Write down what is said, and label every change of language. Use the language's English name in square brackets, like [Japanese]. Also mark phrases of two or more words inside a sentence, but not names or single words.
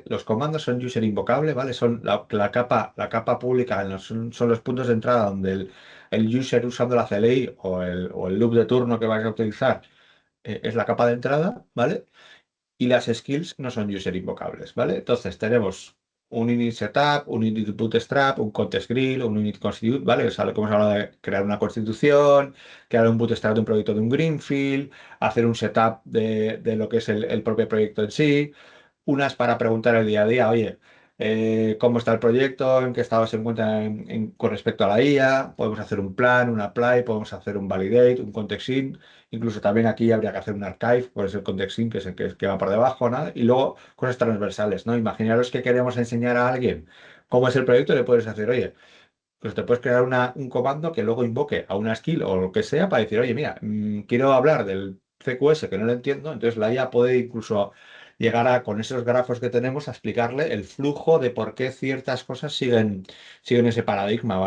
[Spanish] Los comandos son [English] user invocable, [Spanish] ¿vale? Son la capa pública, son los puntos de entrada donde el user usando la CLI o el loop de turno que vais a utilizar es la capa de entrada, ¿vale? Y las skills no son [English] user invocables, [Spanish] ¿vale? Entonces tenemos un [English] init setup, [Spanish] un [English] init bootstrap, [Spanish] un [English] context grill, [Spanish] un [English] init constitute, [Spanish] ¿vale? Es algo que hemos hablado de crear una constitución, crear un bootstrap de un proyecto de un greenfield, hacer un setup de lo que es el propio proyecto en sí, unas para preguntar el día a día, oye, ¿cómo está el proyecto? ¿En qué estado se encuentra con respecto a la IA? Podemos hacer un plan, un apply, podemos hacer un validate, un [English] context in. [Spanish] Incluso también aquí habría que hacer un archive, pues el [English] context in, [Spanish] que es el que va por debajo, ¿no? Y luego cosas transversales, ¿no? Imaginaros que queremos enseñar a alguien cómo es el proyecto, le puedes hacer, oye, pues te puedes crear un comando que luego invoque a una skill o lo que sea para decir, oye, mira, quiero hablar del CQS que no lo entiendo, entonces la IA puede incluso llegar con esos grafos que tenemos a explicarle el flujo de por qué ciertas cosas siguen ese paradigma, ¿vale?